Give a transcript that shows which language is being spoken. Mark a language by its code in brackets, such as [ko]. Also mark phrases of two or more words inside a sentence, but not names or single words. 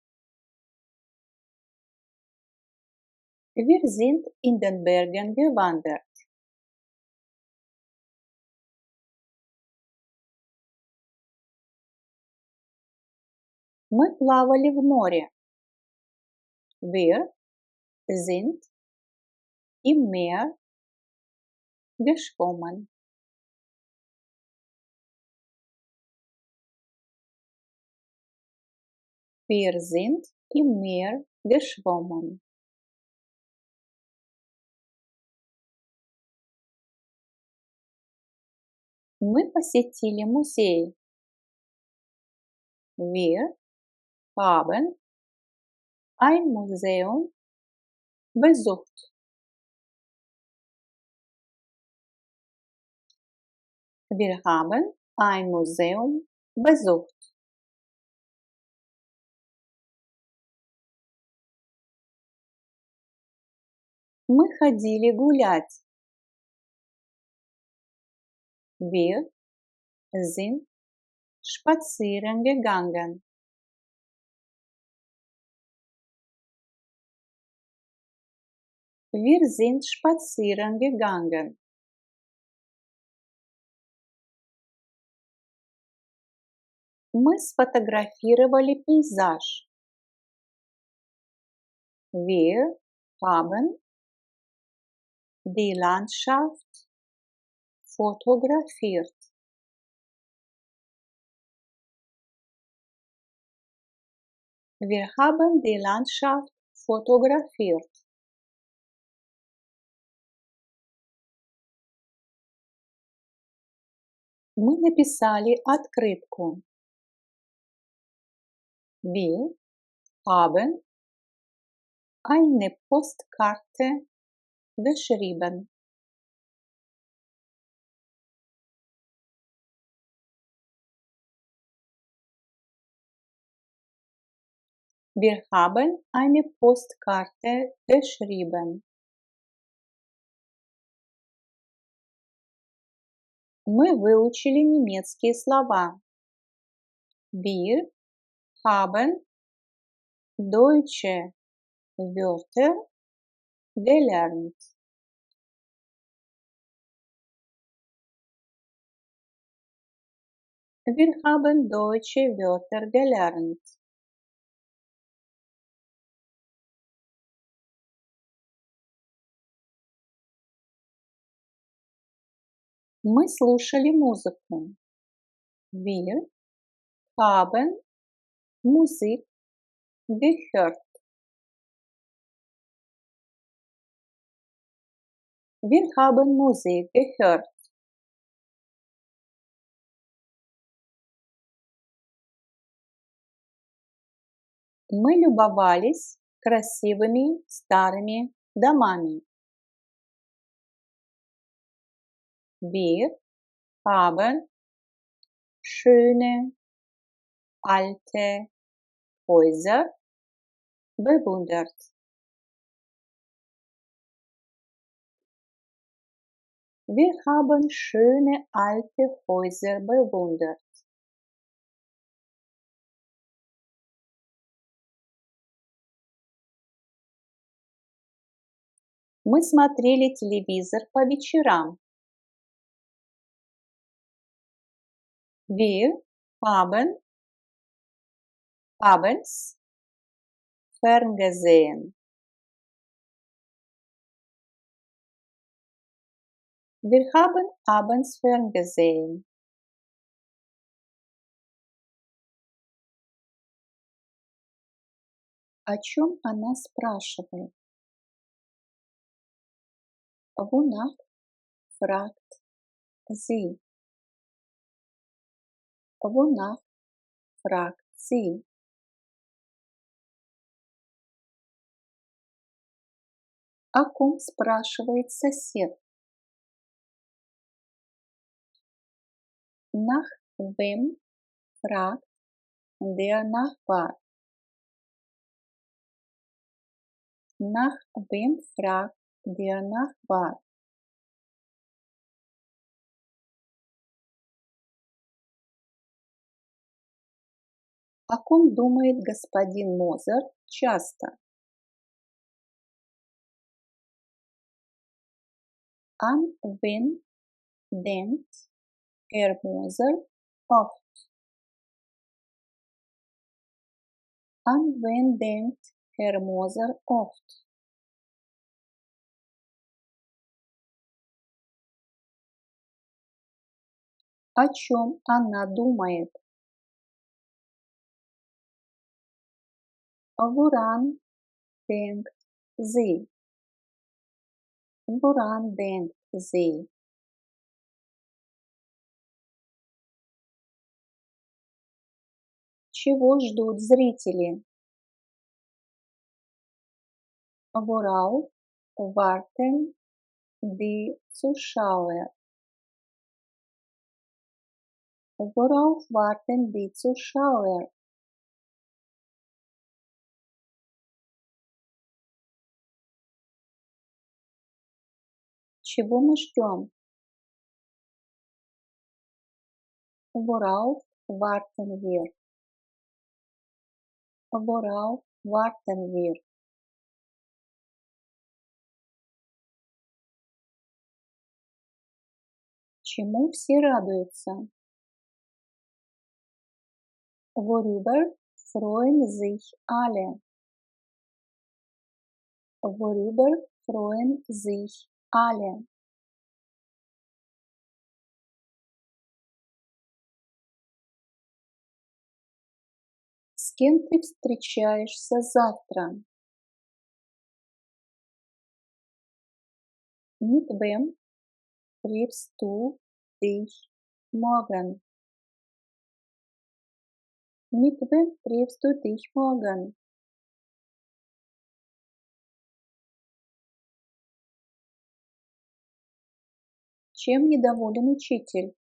[de] Wir sind in den Bergen gewandert. [ru] Мы плавали в море. [de] Wir sind im Meer geschwommen. Wir sind im Meer geschwommen. [ru] Мы посетили музей. [de] Wir haben ein Museum besucht. Wir haben ein Museum besucht. [ru] Мы ходили гулять. [de] Wir sind spazieren gegangen. Wir sind spazieren gegangen. [ru] Мы сфотографировали пейзаж. [de] Wir haben die Landschaft fotografiert. Wir haben die Landschaft fotografiert. [ru] Мы написали открытку. [de] Wir haben eine Postkarte geschrieben. Wir haben eine Postkarte geschrieben. [ru] Мы выучили немецкие слова. [de] Wir haben deutsche Wörter gelernt. Wir haben deutsche Wörter gelernt. [ru] Мы слушали музыку. [de] Wir haben Musik gehört. Wir haben Musik gehört. [ru] Мы любовались красивыми старыми домами. [de] Wir haben schöne alte Häuser bewundert. Wir haben schöne alte Häuser bewundert. [ru] Мы смотрели телевизор по вечерам. [de] Wir haben abends ferngesehen. Wir haben abends ferngesehen. [ru] О чем она спрашивает? [de] Wonach fragt sie? Wonach fragt sie? [ru] О ком спрашивает сосед? [de] Nach wem fragt der Nachbar? Nach wem fragt der Nachbar? [ru] О ком думает господин Мозер часто? [de] An wen denkt Herr Moser oft? An wen denkt Herr Moser oft? [ru] О чем она думает? [de] Woran denkt sie? Woran denkt sie? [ru] Чего ждут зрители? [de] Worauf warten die Zuschauer? Worauf warten die Zuschauer? [ru] Чего мы ждем? [de] Worauf warten wir? Worauf warten wir? [ru] Чему все радуются? [de] Worüber freuen sich alle? Worüber freuen sich alle? [ru] С кем ты встречаешься завтра? [de] Mit wem triffst du dich morgen? Mit wem triffst du dich morgen? [ru] Чем недоволен учитель?